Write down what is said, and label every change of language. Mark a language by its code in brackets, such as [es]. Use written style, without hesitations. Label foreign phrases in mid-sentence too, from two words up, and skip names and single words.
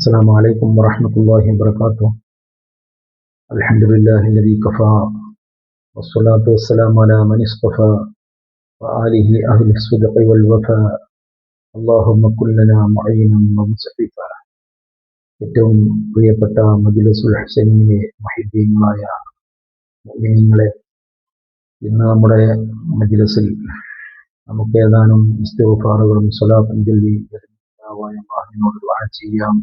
[ar] السلام عليكم ورحمة الله وبركاته. الحمد لله الذي كفى والصلاة والسلام على من اصطفى وآله أهل الصدق والوفاء. اللهم كن لنا معينا ومصحفا. [ml] ഏറ്റവും പ്രിയപ്പെട്ട മജ്‌ലിസുൽ ഹുസൈനിലെ മുഹിബ്ബീങ്ങളായ മുഅ്മിനീങ്ങളെ, ഇന്ന് നമ്മുടെ മജ്‌ലിസിൽ നമുക്ക് ഏതാനും ഇസ്തിഗ്ഫാറുകളും സ്വലാത്തും ചൊല്ലി അല്ലാഹുവിനോട് ദുആ ചെയ്യാം.